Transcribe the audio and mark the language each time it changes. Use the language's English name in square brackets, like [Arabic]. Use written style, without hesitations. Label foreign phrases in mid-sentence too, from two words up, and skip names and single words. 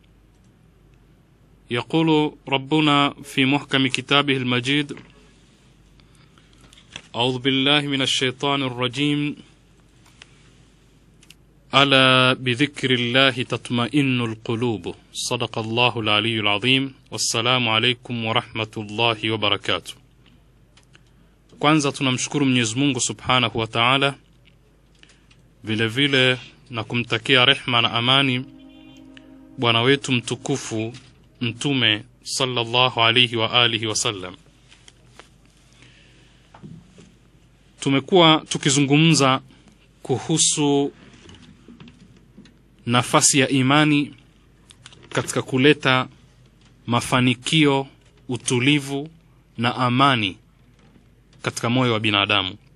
[Arabic] يقول ربنا في محكم كتابه المجيد: أعوذ بالله من الشيطان الرجيم، ألا بذكر الله تطمئن القلوب. صدق الله العلي العظيم. والسلام عليكم ورحمة الله وبركاته. [Swahili] Kwanza tunamshukuru Mwenyezi Mungu [Arabic] سبحانه وتعالى, [Swahili] vile vile na kumtakia rehma na amani bwana wetu mtukufu Mtume [Arabic] صلى الله عليه وآله وسلم. [Swahili] Tumekuwa tukizungumza kuhusu nafasi ya imani katika kuleta mafanikio, utulivu na amani katika moyo wa binadamu.